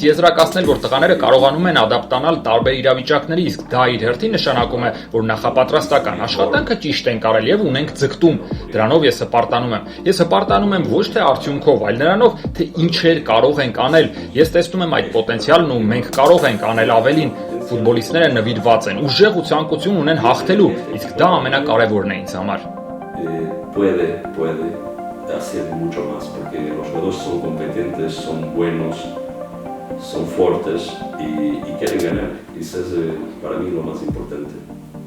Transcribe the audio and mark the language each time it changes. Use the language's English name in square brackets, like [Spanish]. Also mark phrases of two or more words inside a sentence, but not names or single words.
[Armenian] եզրակացնել, որ տղաները կարողանում են ադապտանալ տարբեր իրավիճակների, իսկ դա իր հերթին նշանակում է, որ նախապատրաստական աշխատանքը ճիշտ են կարել եւ ունենք ձգտում։ Դրանով ես հպարտանում եմ։ Ես հպարտանում եմ ոչ թե արդյունքով, այլ նրանով, թե ինչեր կարող ենք անել։ Ես տեսնում եմ այդ պոտենցիալն ու մենք կարող ենք անել ավելին։ Ֆուտբոլիստները նվիրված են, ուժեղ ու ցանկություն ունեն հաղթելու, իսկ դա ամենակարևորն է ինձ համար։ [Spanish] Puede hacer mucho más porque los jugadores son competentes, son buenos, son fuertes y quieren ganar. Y eso es para mí lo más importante.